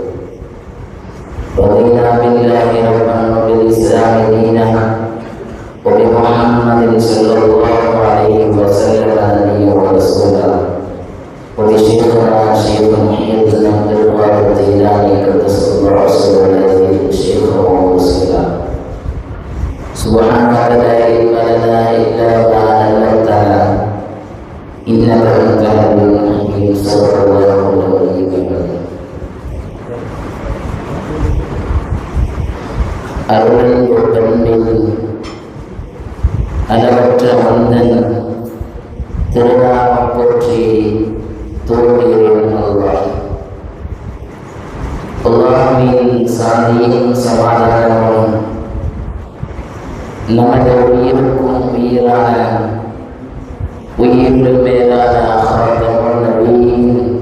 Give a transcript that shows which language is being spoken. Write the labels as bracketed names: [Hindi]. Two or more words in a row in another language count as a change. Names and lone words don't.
[Arabic] رضينا بالله ربا وبالإسلام دينا وبمحمد صلى الله عليه وسلم نبيا ورسولا وبشيخنا شيخ محي الدين عبد القادر الجيلاني قدس الله سره العزيز شيخا ومرسلا. سبحانك لا علم لنا إلا ما علمتنا إنك أنت العليم الحكيم. صدق الله العظيم. [Tamil] அருளின் பெண்ணில் அளவற்ற மந்தன் திருநாமம் போற்றி தோன்றுகிறேன். அல்லாஹ்வின் சாந்தியும் சமாதானமும் நமது உயிருக்கும் உயிரான உயிரிலும் மேலான ஆதமுல் நபியின்